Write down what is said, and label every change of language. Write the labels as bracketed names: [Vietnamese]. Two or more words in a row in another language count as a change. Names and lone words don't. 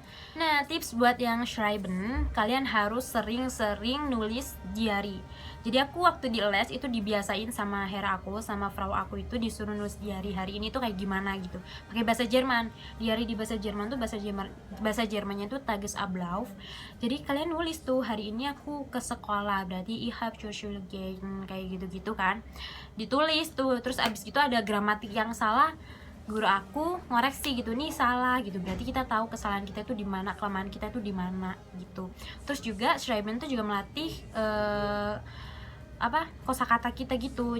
[Indonesian] Nah, tips buat yang schreiben, kalian harus sering-sering nulis diary. Jadi aku waktu di les itu dibiasain sama Hera aku, sama Frau aku itu disuruh nulis diary hari ini tuh kayak gimana gitu, pakai bahasa Jerman. Diary di bahasa Jerman tuh bahasa Jermannya tuh Tagesablauf. Jadi kalian nulis tuh, hari ini aku ke sekolah, berarti [German] ich habe zur Schule gegangen, [Indonesian] kayak gitu-gitu kan. Ditulis tuh, terus abis gitu ada gramatik yang salah, guru aku ngoreksi gitu, nih salah gitu, berarti kita tahu kesalahan kita itu di mana, kelemahan kita itu di mana gitu. Terus juga Schreiben tuh juga melatih kosakata kita gitu.